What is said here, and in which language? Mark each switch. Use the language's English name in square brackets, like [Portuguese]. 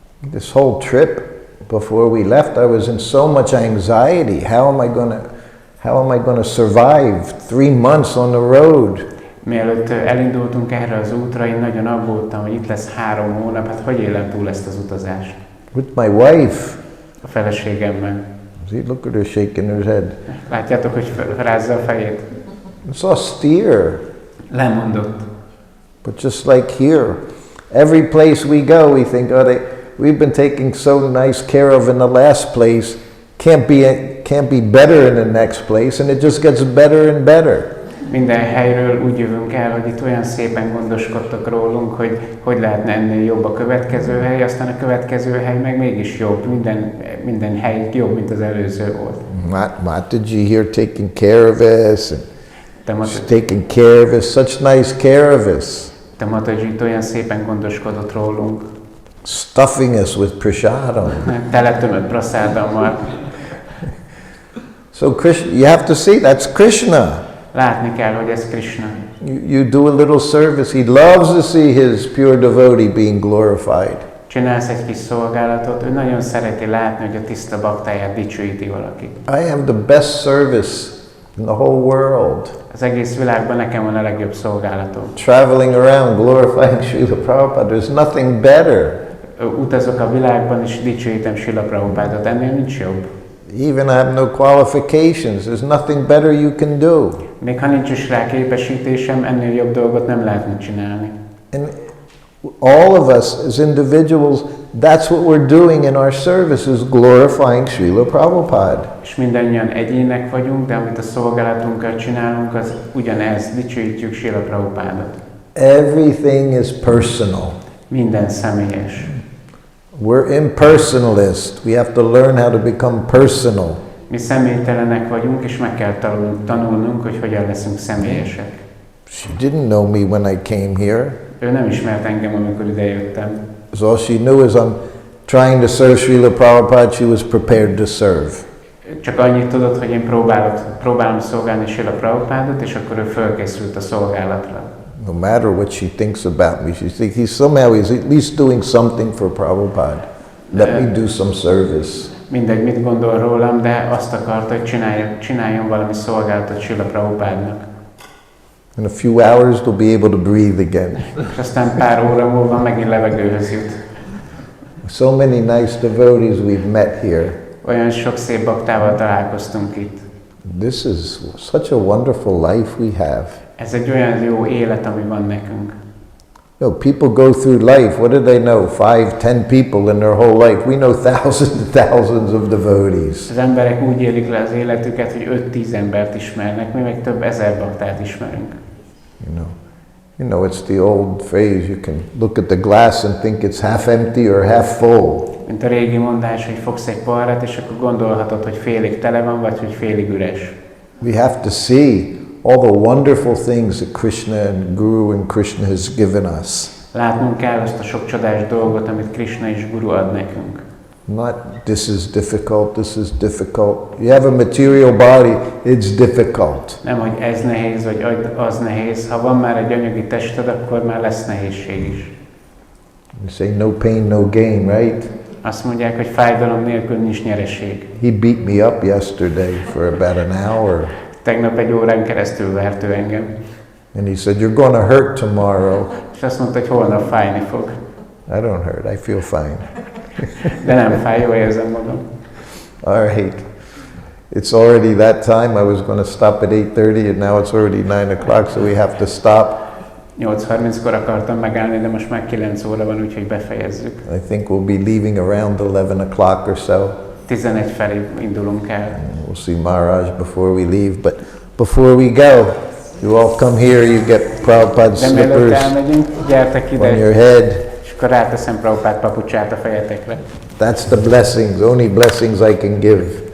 [English] This whole trip, before we left, I was in so much anxiety. How am I gonna survive 3 months on the road? [Hungarian] Mielőtt elindultunk erre az útra, én nagyon aggódtam, hogy itt lesz 3 hónap, hát hogy élem túl ezt az utazást? [English] With my wife. [Hungarian] A feleségemmel. [English] See, look at her shaking her head. [Hungarian] Látjátok, hogy rázza a fejét? [English] It's austere. [Hungarian] Lemondott. [English] But just like here, every place we go, we think, we've been taking so nice care of in the last place, can't be better in the next place, and it just gets better and better. [Hungarian] Minden helyről úgy jövünk el, hogy itt olyan szépen gondoskodtak rólunk, hogy lehetne ennél jobb a következő hely, aztán a következő hely meg mégis jobb. Minden hely jobb, mint az előző volt. [English] Mataji here taking care of us, and she's taking care of us, such nice care of us. [Hungarian] Te Mataji olyan szépen gondoskodott rólunk. [English] Stuffing us with prasadam. [Hungarian] Teletömött prasadammal. [English] So Krishna, you have to see, that's Krishna. [Hungarian] Látni kell, hogy ez Krishna. [English] You do a little service. He loves to see his pure devotee being glorified. [Hungarian] Csinálsz egy kis szolgálatot, ő nagyon szereti látni, hogy a tiszta baktáját dicsőíti valaki. [English] I have the best service in the whole world. [Hungarian] Az egész világban nekem van a legjobb szolgálatom. [English] Traveling around glorifying Srila Prabhupada, there's nothing better. [Hungarian] Utazok a világban és dicsőítem Srila Prabhupádot, ennél nincs jobb. [English] Even I have no qualifications, there's nothing better you can do. [Hungarian] Még ha nincs is rá képesítésem, ennél jobb dolgot nem lehetne csinálni. [English] And all of us as individuals, that's what we're doing in our service, is glorifying Srila Prabhupada. [Hungarian] És mindannyian egyének vagyunk, de amit a szolgálatunkkal csinálunk, az ugyanez, dicsőítjük Srila Prabhupádot. [English] Everything is personal. [Hungarian] Minden személyes. [English] We're impersonalist. We have to learn how to become personal. [Hungarian] Mi személytelenek vagyunk, és meg kell tanulnunk, hogy hogyan leszünk személyesek. [English] She didn't know me when I came here. [Hungarian] Ő nem ismert engem, amikor idejöttem. [English] So all she knew is I'm trying to serve Srila Prabhupada. She was prepared to serve. [Hungarian] Csak annyit tudod, hogy én próbálom szolgálni Srila Prabhupádot, és akkor ő fölkészült a szolgálatra. [English] No matter what she thinks about me, she thinks he's at least doing something for Prabhupada. Let me do some service. [Hungarian] Mindegy, mit gondol rólam, de azt akarta, hogy csináljon valami szolgálatot Srila Prabhupádnak. [English] In a few hours, they'll be able to breathe again. [Hungarian] És aztán pár óra múlva megint levegőhöz jut. [English] So many nice devotees we've met here. [Hungarian] Olyan sok szép baktával találkoztunk itt. [English] This is such a wonderful life we have. [Hungarian] Ez egy olyan jó élet, ami van nekünk. [English] You know, people go through life, what do they know? 5-10 people in their whole life. We know thousands and thousands of devotees. [Hungarian] Az emberek úgy élik le az életüket, hogy 5-10 embert ismernek, mi meg több ezer baktát ismerünk. [English] You know, it's the old phrase, you can look at the glass and think it's half empty or half full. [Hungarian] Mint a régi mondás, hogy fogsz egy poharat, és akkor gondolhatod, hogy félig tele van, vagy hogy félig üres. [English] We have to see all the wonderful things that Krishna and Guru and Krishna has given us. [Hungarian] Látnunk kell azt a sok csodás dolgot, amit Krishna és Guru ad nekünk. [English] Not this is difficult, this is difficult. You have a material body, it's difficult. [Hungarian] Nem, hogy ez nehéz, vagy az nehéz. Ha van már egy anyagi tested, akkor már lesz nehézség is. [English] You say no pain, no gain, right? [Hungarian] Azt mondják, hogy fájdalom nélkül nincs nyereség. [English] He beat me up yesterday for about an hour. [Hungarian] Tegnap egy órán keresztül vert ő engem. [English] And he said, you're going to hurt tomorrow. [Hungarian] És azt mondta, hogy holnap fájni fog. [English] I don't hurt, I feel fine. [Hungarian] De nem fáj, jól érzem magam. [English] All right. It's already that time. I was going to stop at 8:30 and now it's already 9 o'clock, so we have to stop. [Hungarian] 8:30-kor akartam megállni, de most már 9 óra van, úgyhogy befejezzük. [English] I think we'll be leaving around 11 o'clock or so. [Hungarian] 11 felé indulunk el. [English] We'll see Maharaj before we leave, but before we go, you all come here, you get Prabhupada's [Hungarian] De mielőtt [English] slippers [Hungarian] elmegyünk, gyertek [English] on your [Hungarian] ide, [English] head. [Hungarian] és akkor ráteszem Prabhupád papucsát a fejetekre. [English] That's the blessings, only blessings I can give.